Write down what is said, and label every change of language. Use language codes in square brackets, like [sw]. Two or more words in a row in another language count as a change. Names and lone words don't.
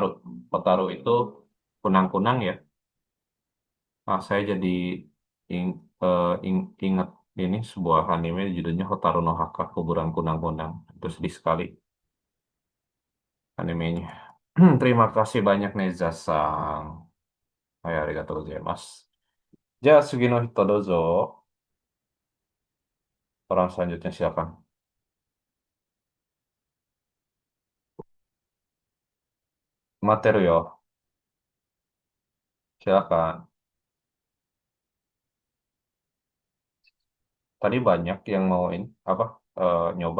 [id] Hotaru itu kunang-kunang ya. Nah, saya jadi ing, ingat ini sebuah anime judulnya Hotaru no Haka, Kuburan Kunang-kunang. Itu sedih sekali animenya. Terima kasih banyak Neza-san. [ja] はい、ありがとうございます。じゃ、次の人どうぞ. [id] Orang selanjutnya silakan. [ja] 待てるよ. [id] Silakan. Tadi banyak yang mau ini apa nyoba.